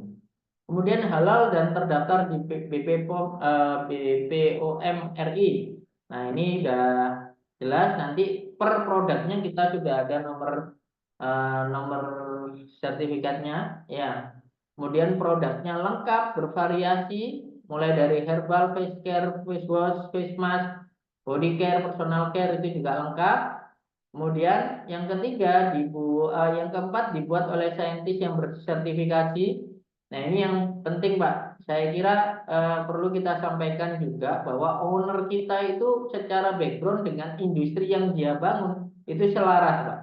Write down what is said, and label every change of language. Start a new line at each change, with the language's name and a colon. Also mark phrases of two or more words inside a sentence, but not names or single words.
Indonesian: Kemudian halal dan terdaftar di BPOM RI. Nah, ini udah jelas, nanti per produknya kita sudah ada nomor sertifikatnya ya. Kemudian produknya lengkap, bervariasi, mulai dari herbal,
English: face care, face wash, face mask, body care, personal care
Indonesian: itu juga lengkap. Kemudian yang ketiga, yang keempat dibuat oleh saintis yang bersertifikasi. Nah, ini yang penting Pak. Saya kira perlu kita sampaikan juga bahwa owner kita itu secara background dengan industri yang dia bangun itu selaras Pak.